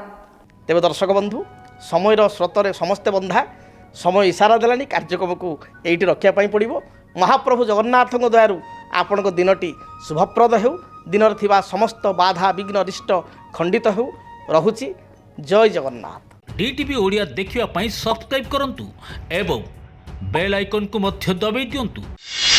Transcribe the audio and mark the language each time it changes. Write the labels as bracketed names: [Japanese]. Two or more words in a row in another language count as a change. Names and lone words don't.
[Odia] ତେବେ ଦର୍ଶକ ବନ୍ଧୁ, ସମୟର ସ୍ରୋତରେ ସମସ୍ତେ ବନ୍ଧା, ସମୟ ଇସାରା ଦେଲାଣି, କାର୍ଯ୍ୟକ୍ରମକୁ ଏଇଠି ରଖିବା ପାଇଁ ପଡ଼ିବ। ମହାପ୍ରଭୁ ଜଗନ୍ନାଥଙ୍କ ଦୟାରୁ ଆପଣଙ୍କ ଦିନଟି ଶୁଭପ୍ରଦ ହେଉ। ଦିନରେ ଥିବା ସମସ୍ତ ବାଧା ବିଘ୍ନ ରିଷ୍ଟ ଖଣ୍ଡିତ ହେଉ। ରହୁଛି। ଜୟ ଜଗନ୍ନାଥ। DTV ଓଡ଼ିଆ ଦେଖିବା ପଇ ସବସ୍କ୍ରାଇବ କରନ୍ତୁ ଏବଂ ବେଲ ଆଇକନ କୁ ମଧ୍ୟ ଦବାଇ ଦିଅନ୍ତୁ।